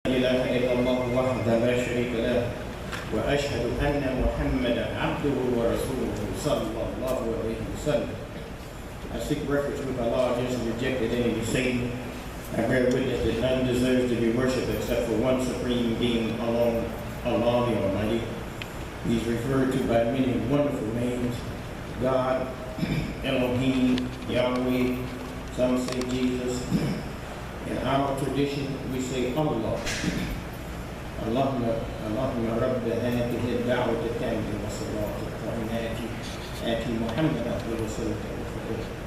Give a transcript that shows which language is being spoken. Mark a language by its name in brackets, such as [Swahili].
[Arabic] إله إلا الله وحده لا شريك له وأشهد أن محمدا عبده ورسوله صلى الله عليه وسلم. [English] I seek refuge with Allah against the rejected enemy, Satan. I bear witness that none deserves to be worshipped except for one supreme being alone, Allah the Almighty. He's referred to by many wonderful names: God, Elohim, Yahweh, some say Jesus. In our tradition, we say Allah. [Arabic] اللهم رب هذه الدعوة التامة والصلاة القائمة آتي محمد أفضل الصلاة والسلام.